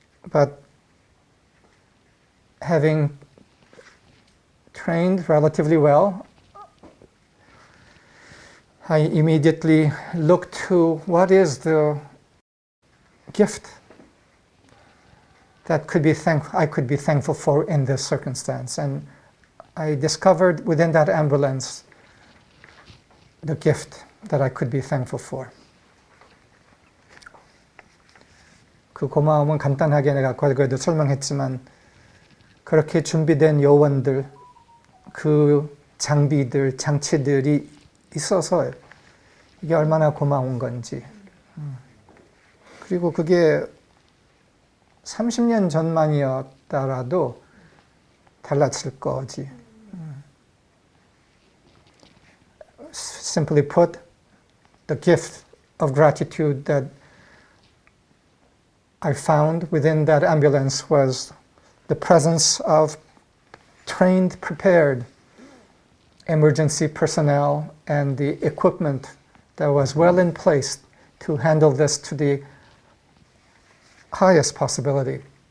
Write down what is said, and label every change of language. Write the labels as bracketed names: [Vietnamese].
[English] But having trained relatively well, I immediately looked to what is the gift that I could be thankful for in this circumstance. And I discovered within that ambulance the gift that I could be thankful for. [Korean] 그 고마움은 간단하게 내가 거기에도 설명했지만 그렇게 준비된 요원들, 그 장비들, 장치들이 있어서 이게 얼마나 고마운 건지. 그리고 그게 30년 전만이었더라도 달랐을 거지. [English] Simply put, the gift of gratitude that I found within that ambulance was the presence of trained, prepared emergency personnel and the equipment that was well in place to handle this to the highest possibility.